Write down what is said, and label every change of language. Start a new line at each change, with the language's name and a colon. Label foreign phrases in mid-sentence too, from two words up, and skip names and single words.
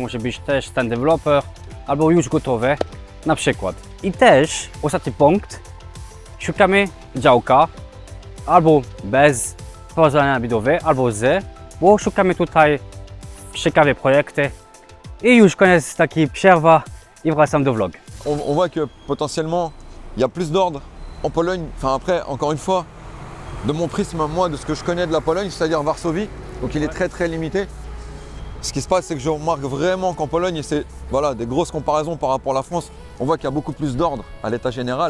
Polish: Może być też ten deweloper albo już gotowe na przykład. I też ostatni punkt, szukamy działka albo bez pozwolenia budowy, albo z, bo szukamy tutaj ciekawe projekty. Et już koniec taki przerwa i wracam do vlog.
French: On voit que potentiellement, il y a plus d'ordre en Pologne. Enfin après, encore une fois, de mon prisme, moi, de ce que je connais de la Pologne, c'est-à-dire Varsovie, donc il est très limité. Ce qui se passe, c'est que je remarque vraiment qu'en Pologne, et c'est voilà, des grosses comparaisons par rapport à la France, on voit qu'il y a beaucoup plus d'ordre à l'état général.